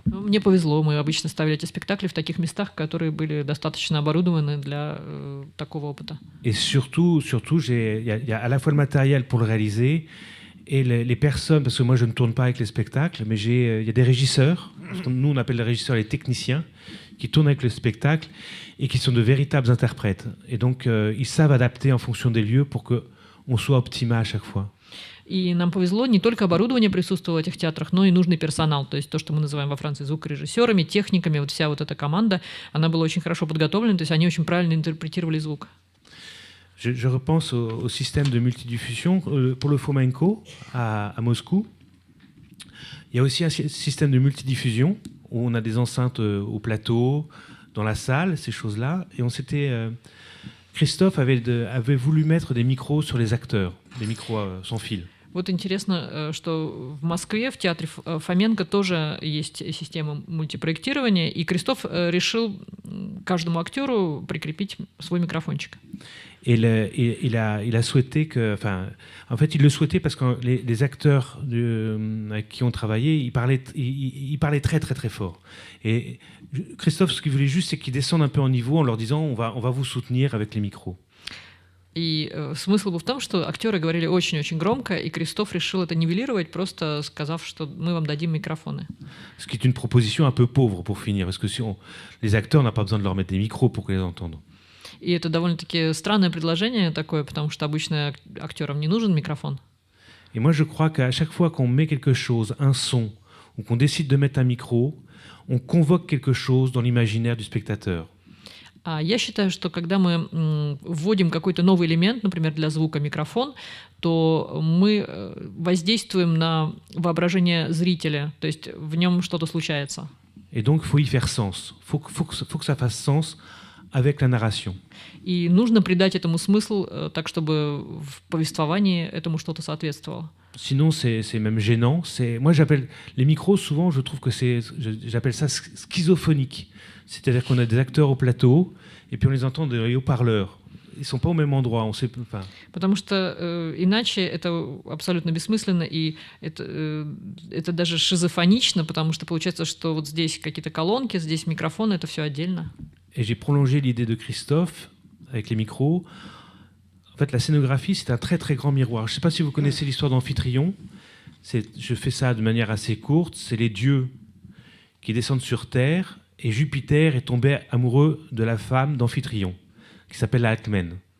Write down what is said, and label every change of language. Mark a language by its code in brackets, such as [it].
[ru] Мне повезло, мы обычно ставили эти спектакли в таких местах, которые были достаточно оборудованы для такого опыта. [fr] Et surtout, il y a à la fois le matériel pour le réaliser et les personnes, parce que moi je ne tourne pas avec les spectacles, mais il y a des régisseurs, nous on appelle les régisseurs les techniciens, qui tournent avec le spectacle et qui sont de véritables interprètes. Et donc ils savent adapter en fonction des lieux pour qu'on soit optimal à chaque fois. [ru] И нам повезло, не только оборудование присутствовало в этих театрах, но и нужный персонал. То есть то, что мы называем во Франции звукорежиссерами, техниками, вот вся вот эта команда, она была очень хорошо подготовлена, то есть они очень правильно интерпретировали звук. [fr] Je repense au système de multidiffusion pour le flamenco à Moscou. Il y a aussi un système de multidiffusion où on a des enceintes au plateau, dans la salle, ces choses-là. Et Christophe avait voulu mettre des micros sur les acteurs, des micros sans fil. [ru] Вот интересно, что в Москве, в театре Фоменко тоже есть система мультипроектирования, и Кристоф решил каждому актеру прикрепить свой микрофончик. [fr] Et il a souhaité que... Enfin, en fait, il le souhaitait parce que les acteurs avec qui on travaillait, ils parlaient très, très, très fort. Et Christophe, ce qu'il voulait juste, c'est qu'ils descendent un peu en niveau en leur disant on va vous soutenir avec les micros. [ru] И смысл был в том, что актеры говорили очень-очень громко, и Кристоф решил это нивелировать, просто сказав, что мы вам дадим микрофоны. [fr] Ce qui est une proposition un peu pauvre pour finir, parce que les acteurs n'ont pas besoin de leur mettre des micros pour les entendre. [ru] И это довольно-таки странное предложение такое, потому что обычно актерам не нужен микрофон. [fr] Et moi, je crois qu'à chaque fois qu'on met quelque chose, un son, ou qu'on décide de mettre un micro, on convoque quelque chose dans l'imaginaire du spectateur. [ru] А я считаю, что когда мы вводим какой-то новый элемент, например, для звука микрофон, то мы воздействуем на воображение зрителя, то есть в нем что-то случается. [fr] Et donc, il faut y faire sens. Faut que ça fasse sens avec la narration. [ru] И нужно придать этому смысл так, чтобы в повествовании этому что-то соответствовало. [fr] Sinon, c'est même gênant. Moi, j'appelle les micros, souvent, je trouve que j'appelle ça schizophonique. C'est-à-dire qu'on a des acteurs au plateau, et puis on les entend des haut-parleurs. Ils ne sont pas au même endroit. On sait, enfin... [ru] Потому что иначе это абсолютно бессмысленно, и это даже шизофонично, потому что получается, что вот здесь какие-то колонки, здесь микрофоны, это все отдельно. [fr] Et j'ai prolongé l'idée de Christophe avec les micros. En fait, la scénographie, c'est un très très grand miroir. Je ne sais pas si vous connaissez l'histoire d'Amphitryon. Je fais ça de manière assez courte. C'est les dieux qui descendent sur Terre, et Jupiter est tombé amoureux de la femme d'Amphitryon, qui s'appelle Alcmène.